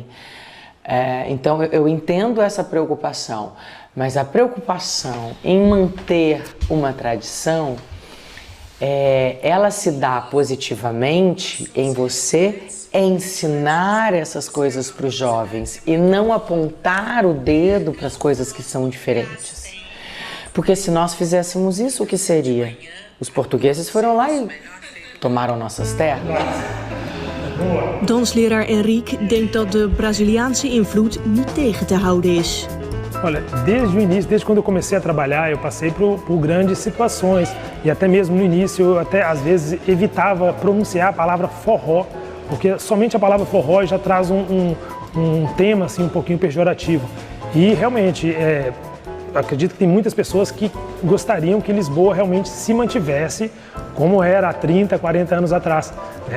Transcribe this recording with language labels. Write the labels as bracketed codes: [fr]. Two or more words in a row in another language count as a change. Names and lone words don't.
[pt] Então eu entendo essa preocupação, mas a preocupação em manter uma tradição, ela se dá positivamente em você ensinar essas coisas para os jovens e não apontar o dedo para as coisas que são diferentes. Porque se nós fizéssemos isso, o que seria? Os portugueses foram lá e tomaram nossas terras. [nl] Dansleraar Henrique denkt dat de Braziliaanse invloed niet tegen te houden is. [pt] Olha, desde o início, desde quando eu comecei a trabalhar, eu passei por grandes situações e até mesmo no início eu até às vezes evitava pronunciar a palavra forró, porque somente a palavra forró já traz um tema assim um pouquinho pejorativo. E realmente, acredito que tem muitas pessoas que gostariam que Lisboa realmente se mantivesse como era há 30, 40 anos atrás, né?